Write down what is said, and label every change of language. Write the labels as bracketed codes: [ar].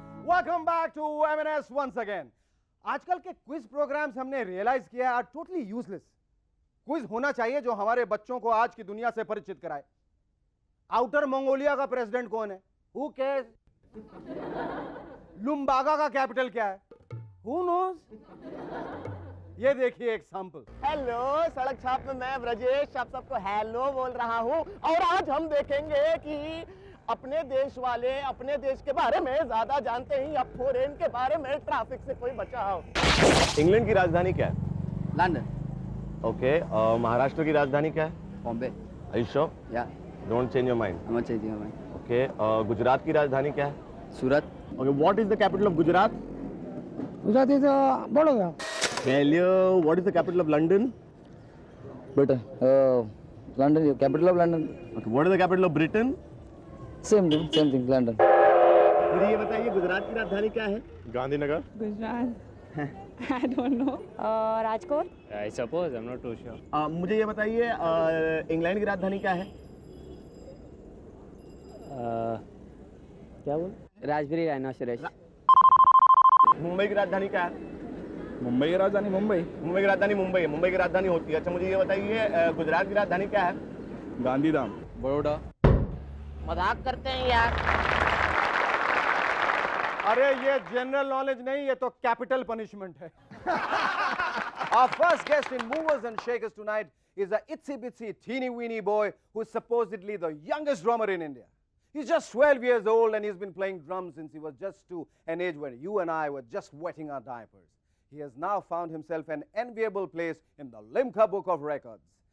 [en] Welcome back to M&S once again. [hi] आजकल के quiz programmes हमने रियलाइज किया [en] Are totally useless. [hi] क्विज होना चाहिए जो हमारे बच्चों को आज की दुनिया से परिचित कराए। आउटर मंगोलिया का प्रेसिडेंट कौन है? [en] Who cares? [hi] लुम्बागा का कैपिटल क्या है? [en] Who knows? [hi] ये देखिए एग्जाम्पल। हेलो, सड़क छाप में मैं ब्रजेश आप सबको हेलो बोल रहा हूँ, और आज हम देखेंगे कि अपने देश वाले अपने देश के बारे में ज्यादा जानते हैं या फॉरेन के बारे में ट्रैफिक से कोई बचा हो। इंग्लैंड की राजधानी क्या है? लंदन। ओके, महाराष्ट्र की राजधानी क्या है? बॉम्बे। [en] Are you sure? [hi] या [en] Don't change your mind. I'm not changing my mind. [hi] Okay, Gujarat की राजधानी क्या है? सूरत। [en] Okay, what is the capital of Gujarat? Gujarat is Baroda. Failure. What is the capital of London? Britain. London. Capital of London. Okay. What is the capital of Britain? Same thing. London. [hi] मुझे ये बताइए गुजरात की राजधानी क्या है? Gandhinagar. [en] Gujarat. I don't know. Rajkot. I suppose I'm not too sure. [hi] मुझे ये बताइए इंग्लैंड की राजधानी क्या है? क्या बोल? राजबरी राइनोसेरस। मुंबई की राजधानी क्या है? मुंबई की राजधानी मुंबई। मुंबई की राजधानी मुंबई है, मुंबई की राजधानी होती है। अच्छा मुझे ये बताइए गुजरात की राजधानी क्या है? गांधीधाम। बड़ौदा। मजाक करते हैं यार। अरे ये जनरल नॉलेज नहीं, ये तो कैपिटल पनिशमेंट है। [en] Our first guest in Movers and Shakers tonight is a itsy bitsy teeny weeny boy who is supposedly the youngest drummer in India. He's just 12 years old and he's been playing drums since he was just 2, an age when you and I were just wetting our diapers. He has now found himself an enviable place in the Limca Book of Records.